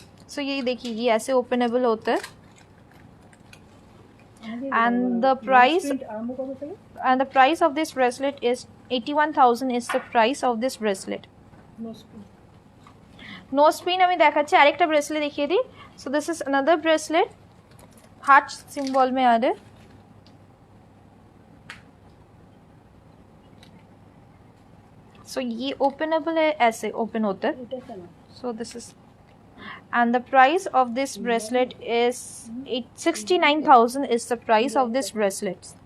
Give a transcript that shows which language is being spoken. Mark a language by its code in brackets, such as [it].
[hi] So ये देखिए, ये ऐसे ओपनेबल होता है. [en] And the price of this bracelet is 81,000 is the price of this bracelet. [bn] No spin আমি দেখাচ্ছি. আরেকটা ব্রেসলেট দেখিয়ে দিই. [en] So this is another bracelet. [hi] Heart symbol में आ रहा है. सो ये ओपनेबल है, ऐसे ओपन होता है. [en] So this is and the price of this bracelet is 69,000 is the price of this bracelet.